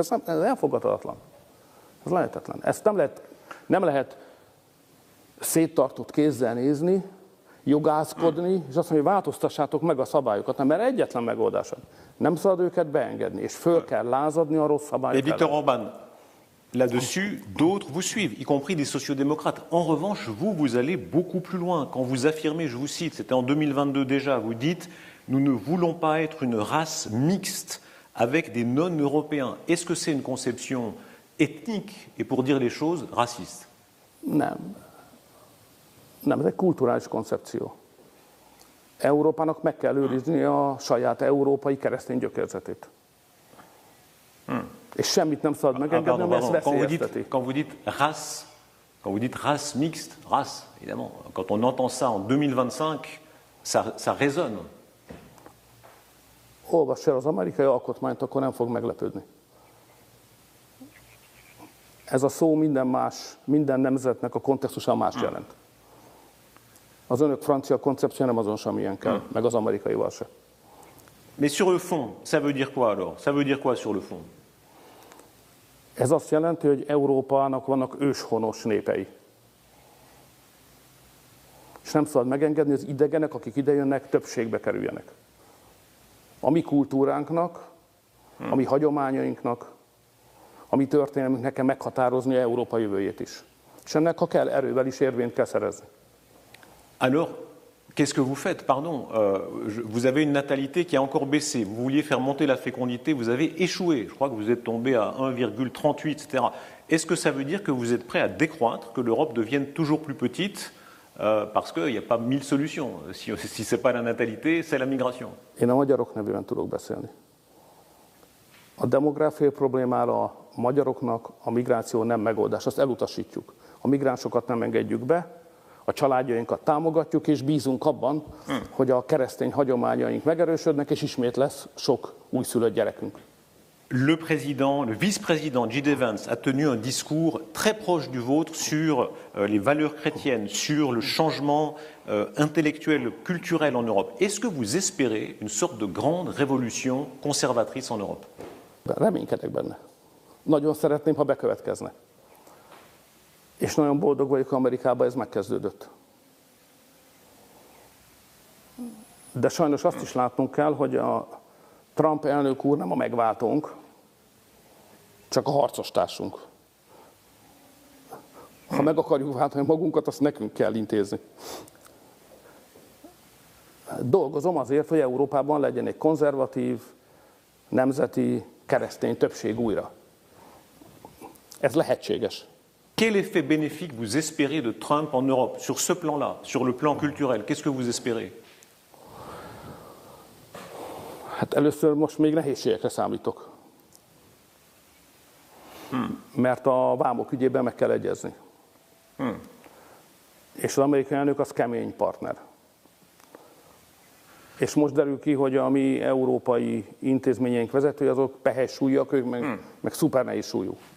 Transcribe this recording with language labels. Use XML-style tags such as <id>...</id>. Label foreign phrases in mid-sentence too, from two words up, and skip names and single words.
<hu>Ez elfogadhatatlan. Ez lehetetlen. Ezt nem lehet széttartott kézzel nézni, jogászkodni, és azt mondani, hogy változtassátok meg a szabályokat, mert egyetlen megoldás. Nem szabad őket beengedni, és föl kell lázadni a rossz szabályok ellen.</hu> <fr>Viktor Orbán, là-dessus, d'autres vous suivent, y compris des sociodémocrates. En revanche, vous allez beaucoup plus loin. Quand vous affirmez, je vous cite, c'était en 2022 déjà, vous dites « Nous ne voulons pas être une race mixte avec des non-européens ». Est-ce que c'est une conception ethnique et, pour dire les choses, raciste?</fr> <hu>Nem, ez egy kulturális koncepció. Európának meg kell őrizni a saját európai keresztény gyökérzetét. És semmit nem szabad megengedni, ami ezt veszélyezteti.</hu> <fr>Quand vous dites race mixte, race, évidemment, quand on entend ça en 2025, ça résonne.</fr> <hu>Olvass el az amerikai alkotmányt, akkor nem fog meglepődni. Ez a szó minden nemzetnek a kontextusán más jelent. Az önök francia koncepció nem azon semmilyen kell, meg az amerikaival se.</hu> <fr>Mais sur le fond, ça veut dire quoi alors? Ça veut dire quoi sur le fond?</fr> <hu>Ez azt jelenti, hogy Európának vannak őshonos népei. És nem szabad megengedni, hogy az idegenek, akik idejönnek, többségbe kerüljenek. A mi kultúránknak, a mi hagyományainknak, a mi történelmünknek kell meghatározni Európa jövőjét is. És ennek, ha kell, erővel is érvényt kell szerezni.</hu> <fr>Alors, qu'est-ce que vous faites? Pardon, vous avez une natalité qui a encore baissé. Vous vouliez faire monter la fécondité, vous avez échoué. Je crois que vous êtes tombé à 1,38, etc. Est-ce que ça veut dire que vous êtes prêt à décroître, que l'Europe devienne toujours plus petite? Parce qu'il n'y a pas 1000 solutions. Si ce n'est pas la natalité, c'est la migration.</fr> <hu>Én a magyarok nevében tudok beszélni. A demográfiai problémára a magyaroknak a migráció nem megoldás, azt elutasítjuk. A migránsokat nem engedjük be, a családjainkat támogatjuk, és bízunk abban, hogy a keresztény hagyományaink megerősödnek, és ismét lesz sok újszülött gyerekünk.</hu> <fr>Le vice-président J.D. Vance a tenu un discours très proche du vôtre sur les valeurs chrétiennes, sur le changement intellectuel, culturel en Europe. Est-ce que vous espérez une sorte de grande révolution conservatrice en Europe?</fr> <hu>Reménykedek benne. Nagyon szeretném, ha bekövetkezne. És nagyon boldog vagyok, Amerikában ez megkezdődött. De sajnos azt is látnunk kell, hogy a Trump elnök úr nem a megváltónk, csak a harcostársunk. Ha meg akarjuk váltani magunkat, azt nekünk kell intézni. Dolgozom azért, hogy Európában legyen egy konzervatív, nemzeti, keresztény többség újra. Ez lehetséges.</hu> <fr>Quel effet bénéfique vous espérez de Trump en Europe, sur ce plan-là, sur le plan culturel? Qu'est-ce que vous espérez?</fr> <hu>Hát először most még nehézségekre számítok. Mert a vámok ügyében meg kell egyezni. És az amerikai elnök az kemény partner. És most derül ki, hogy a mi európai intézményeink vezetői azok pehely súlyak, ők meg szuper nehéz súlyú.</hu>